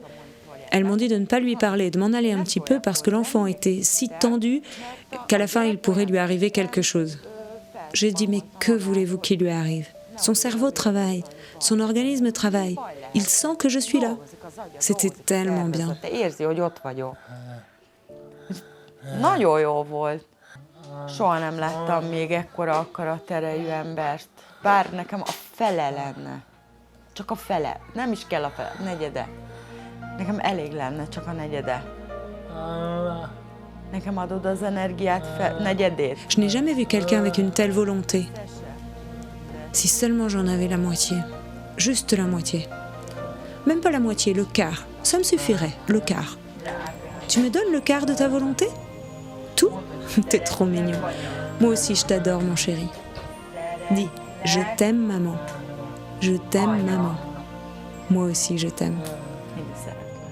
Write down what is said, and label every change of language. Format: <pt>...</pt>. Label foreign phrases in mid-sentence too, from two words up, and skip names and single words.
<fr>Elles m'ont dit de ne pas lui parler, de m'en aller un petit peu parce que l'enfant était si tendu qu'à la fin il pourrait lui arriver quelque chose. J'ai dit mais que voulez-vous qu'il lui arrive ? Son cerveau travaille, son organisme travaille. Il sent que je suis là. C'était tellement bien.</fr> <hu>Nagyon jó volt. Soha nem láttam még ekkora akaraterejű embert. Bár nekem a fele lenne. Csak a fele. Nem is kell a fele. Negyede. Nekem elég lenne csak a negyede. Nekem adod az energiát negyedét.</hu> <fr>Je n'ai jamais vu quelqu'un avec une telle volonté. Si seulement j'en avais la moitié. Juste la moitié. Même pas la moitié, le quart. Ça me suffirait, le quart. Tu me donnes le quart de ta volonté ? Tout ? T'es trop mignon. Moi aussi, je t'adore, mon chéri. Dis, je t'aime, maman. Je t'aime, maman. Moi aussi, je t'aime.</fr> <hu>Én is szeretlek.</hu>